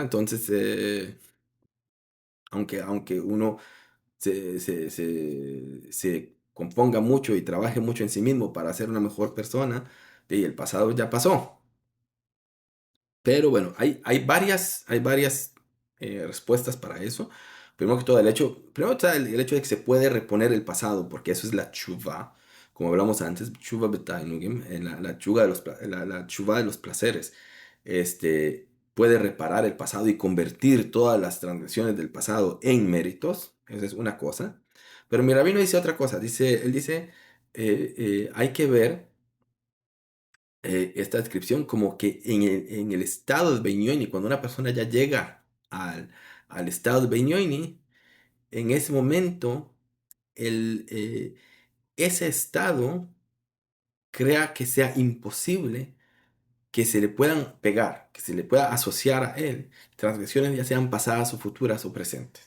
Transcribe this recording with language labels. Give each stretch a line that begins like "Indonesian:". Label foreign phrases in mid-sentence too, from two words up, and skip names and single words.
Spanish: Entonces, aunque uno se componga mucho y trabaje mucho en sí mismo para ser una mejor persona, el pasado ya pasó. Pero bueno, hay varias respuestas para eso. Primero que todo, primero está el hecho de que se puede reponer el pasado, porque eso es la tshuva, como hablamos antes,
Hebrew: תשובה בתענוגים,
Spanish: la tshuva la tshuva de los placeres. Puede reparar el pasado y convertir todas las transgresiones del pasado en méritos. Esa es una cosa. Pero mi rabino dice otra cosa. Él dice, hay que ver esta descripción como que en el estado de Beinoni, cuando una persona ya llega al estado de Beinoni, en ese momento, ese estado crea que sea imposible que se le puedan pegar, que se le pueda asociar a él transgresiones ya sean pasadas o futuras o presentes.